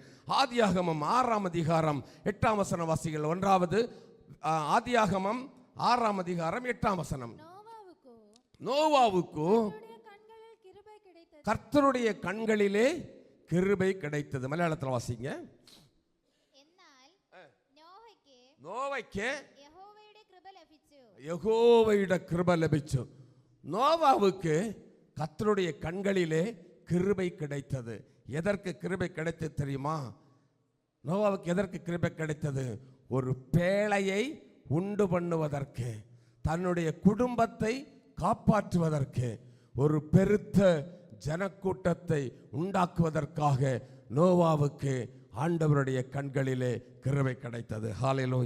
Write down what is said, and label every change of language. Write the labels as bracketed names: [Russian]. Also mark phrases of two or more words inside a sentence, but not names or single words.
[Tamil] ஆதியாகமம் 6ஆம் அதிகாரம் 8ஆம் வசனம் வாசிகள். 1வது ஆதியாகமம் 6ஆம் அதிகாரம் 8ஆம் வசனம். நோவாவுக்கு கர்த்தருடைய கண்களிலே கிருபை கிடைத்தது. மலையாளத்தில் வாசிங்க. [Malayalam] നോവയ്ക്ക് യഹോവയുടെ കൃപ ലഭിച്ചു. [Tamil] നോവാവുக்கு கர்த்தருடைய கண்களிலே கிருபை கிடைத்தது. எதற்கு கிருபை கிடைத்தது தெரியுமா? நோவாவுக்கு எதற்கு கிருபை கிடைத்தது? ஒரு பேழையை உண்டு பண்ணுவதற்கு, தன்னுடைய குடும்பத்தை காப்பாற்றுவதற்கு, ஒரு பெருத்த ஜனக்கூட்டத்தை உண்டாக்குவதற்காக நோவாவுக்கு ஆண்டவருடைய கண்களிலே கிருபை கிடைத்தது.